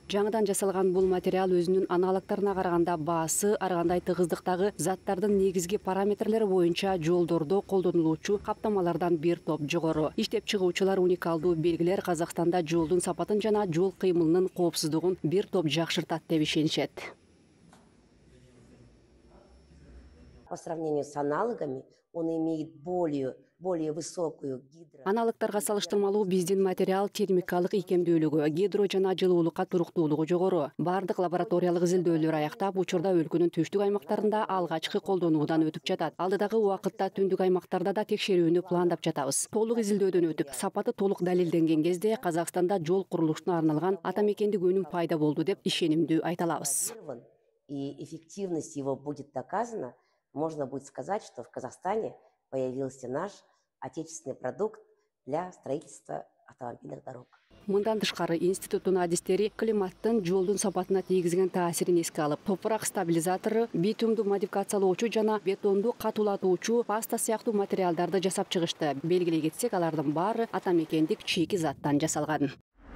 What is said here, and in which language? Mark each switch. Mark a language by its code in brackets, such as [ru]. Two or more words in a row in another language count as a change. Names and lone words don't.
[ky] Жаңыдан жасалган бул материал өзүнүн аналогторуна караганда баасы, ар кандай тыгыздыктагы заттардын негизги параметрлери боюнча жолдордо колдонулуучу каптамалардан бир топ жогору. Иштеп чыгуучулар уникалдуу белгилер Казакстанда жолдун сапатын жана жол кыймылынын коопсуздугун бир топ жакшыртат деп ишенишет. [ru] По сравнению с аналогами, он имеет более высокую [ky] Аналогторго салыштырмалуу биздин материал термикалык ийкемдүүлүгү, гидро жана жылуулукка туруктуулугу жогору. Бардык лабораториялык изилдөөлөр аяктап, учурда өлкөнүн түштүк аймактарында алгачкы колдонуудан өтүп жатат. Алдыдагы убакытта түндүк аймактарда да текшерүүнү пландап жатабыз. Толук изилдөөдөн өтүп, сапаты толук далилденген кезде Казакстанда жол курулушуна арналган ата мекендик өнүм пайда болду деп ишенимдүү айта алабыз. [ru] И эффективность его будет доказана. Можно будет сказать, что в Казахстане появился наш отечественный продукт для строительства автомобильных дорог. [ky] Мындан тышкары институттун адистери климаттын жолдун сапатына тийгизген таасирин эске алып, топурак стабилизатору, битумду модификациялоочу жана бетонду катуулатуучу паста сыяктуу материалдарды жасап чыгышты. Белгилей кетсек, алардын баары ата мекендик чийки заттан жасалган.